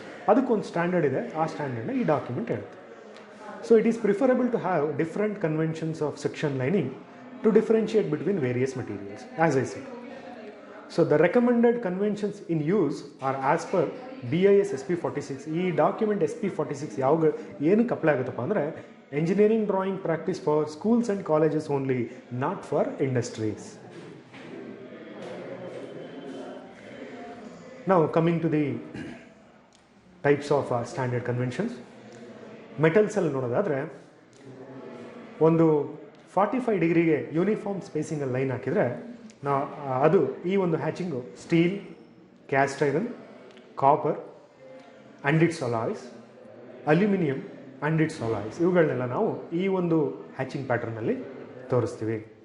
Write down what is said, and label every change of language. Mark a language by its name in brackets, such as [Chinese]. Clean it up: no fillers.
[Kannada] ಅದಕ್ಕೊಂದು ಸ್ಟ್ಯಾಂಡರ್ಡ್ ಇದೆ, ಆ ಸ್ಟ್ಯಾಂಡರ್ಡ್ನ ಈ ಡಾಕ್ಯುಮೆಂಟ್ ಹೇಳುತ್ತೆ. [English] So it is preferable to have different conventions of section lining to differentiate between various materials, as I said. So the recommended conventions in use are as per BIS SP46. [Kannada] ಈ document SP46 ಏನಕ್ಕೆ apply ಆಗುತ್ತಪ್ಪ ಅಂದರೆ, [English] engineering drawing practice for schools and colleges only, not for industries. Now coming to the types of standard conventions. [Kannada] Metals ಅಲ್ಲಿ ನೋಡೋದಾದರೆ, ಒಂದು 45 ಡಿಗ್ರಿಗೆ uniform ಸ್ಪೇಸಿಂಗಲ್ಲಿ line ಹಾಕಿದರೆ ಅದು ಈ ಒಂದು ಹ್ಯಾಚಿಂಗು steel, caste iron, copper and it's alloys, aluminium and it's alloys, ಇವುಗಳನ್ನೆಲ್ಲ ನಾವು ಈ ಒಂದು ಹ್ಯಾಚಿಂಗ್ ಪ್ಯಾಟ್ರನಲ್ಲಿ ತೋರಿಸ್ತೀವಿ.